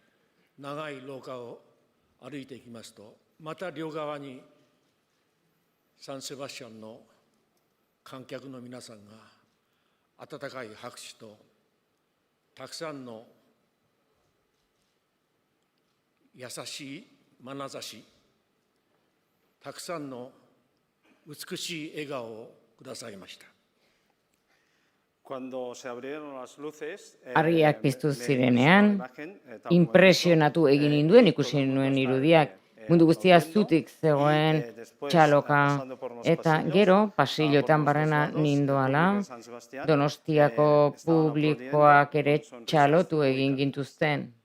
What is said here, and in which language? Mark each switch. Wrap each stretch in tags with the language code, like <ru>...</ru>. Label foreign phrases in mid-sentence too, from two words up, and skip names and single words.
<ja>長い廊下を歩いていきますと、また両側にサンセバスチャンの観客の皆さんが温かい拍手とたくさんの優しい眼差し、たくさんの美しい笑顔をくださいました。</ja> <eu>Argiak piztu zirenean, impresionatu egin ninduen ikusi nuen irudiak, mundu guztia zutik zegoen, txaloka, eta gero pasillotan barrena nindoala, Donostiako publikoak ere txalotu egin gintuzten.</eu>